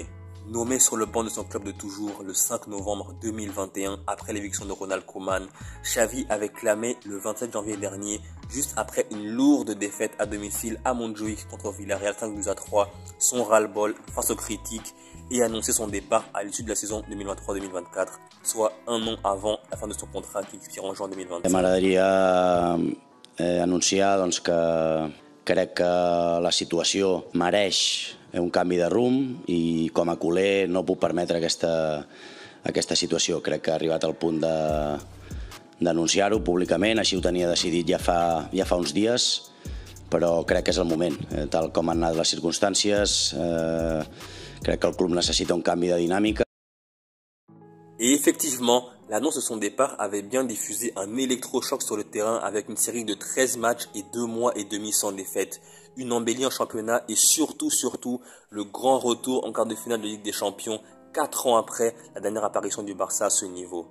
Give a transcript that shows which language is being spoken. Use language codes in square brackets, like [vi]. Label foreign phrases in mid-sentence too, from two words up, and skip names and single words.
[fr] Nommé sur le banc de son club de toujours le 5 novembre 2021 après l'éviction de Ronald Koeman, Xavi avait clamé le 27 janvier dernier, juste après une lourde défaite à domicile à Montjuïc contre Villarreal 5-3, son ras-le-bol face aux critiques et annoncé son départ à l'issue de la saison 2023-2024, soit un an avant la fin de son contrat qui expire en juin 2025. [ca] M'agradaria anunciar que crec que la situació mereix un canvi de rumb i com a culer no puc permetre aquesta situació. Crec que ha arribat al punt d'anunciar-ho públicament, així ho tenia decidit ja fa uns dies, però crec que és el moment. Tal com han anat les circumstàncies, crec que el club necessita un canvi de dinàmica. [fr] Et effectivement, l'annonce de son départ avait bien diffusé un électrochoc sur le terrain avec une série de 13 matchs et 2 mois et demi sans défaite. Une embellie en championnat et surtout le grand retour en quart de finale de Ligue des Champions 4 ans après la dernière apparition du Barça à ce niveau.